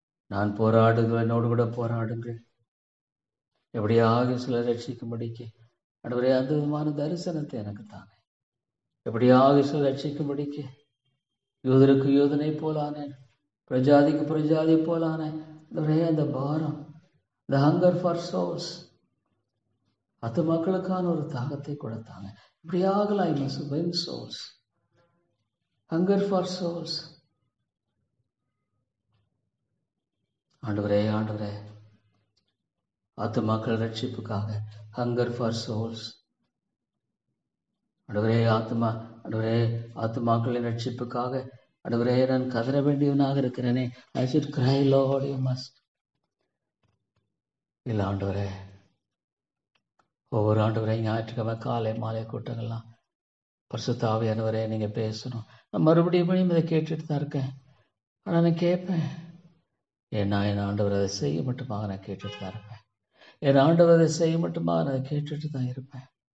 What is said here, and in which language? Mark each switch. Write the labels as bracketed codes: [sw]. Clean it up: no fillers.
[ta] நான் போராடுகிற என்னோடு கூட போராடுங்கள். எப்படியாக சிலர் ரட்சிக்கும்படிக்கு ஆண்டவரே அந்த விதமான தரிசனத்தை எனக்கு தானே. எப்படியாக சிலர் ரட்சிக்கும்படிக்கு யூதருக்கு யூதனை போலானேன், பிரஜாதிக்கு பிரஜாதி போலானேன். அந்த பாரம், [en] the hunger for souls, [ta] அத்து மக்களுக்கான ஒரு தாகத்தை கொடுத்தாங்க. இப்படியாக [en] I must win souls, hunger for souls. [ta] ஆண்டவரே, ஆண்டவரே, ஆத்து மக்கள் ரட்சிப்புக்காக [en] Hunger for souls. [ta] ஆண்டவரே, ஆண்டவரே, ஆத்துமாக்களின் ரட்சிப்புக்காக ஆண்டவரே நான் கதற வேண்டியவனாக இருக்கிறேனே. [en] I should cry, Lord, you must. [ta] இல்ல ஆண்டவரே, ஒவ்வொரு ஆண்டவரே ஞாயிற்றுக்கிழமை காலை மாலை கூட்டங்கள்லாம் பரிசுத்த ஆவியானவரே நீங்க பேசணும். நான் மறுபடியும் இதை கேட்டுட்டு தான் இருக்கேன். ஆனா நான் கேட்பேன், ஏன்னா என் ஆண்டவர் அதை செய்ய மட்டுமாக நான் கேட்டுட்டு தான் இருப்பேன். என் ஆண்டவர் அதை செய்ய மட்டுமாக நான் கேட்டுட்டு தான் இருப்பேன்.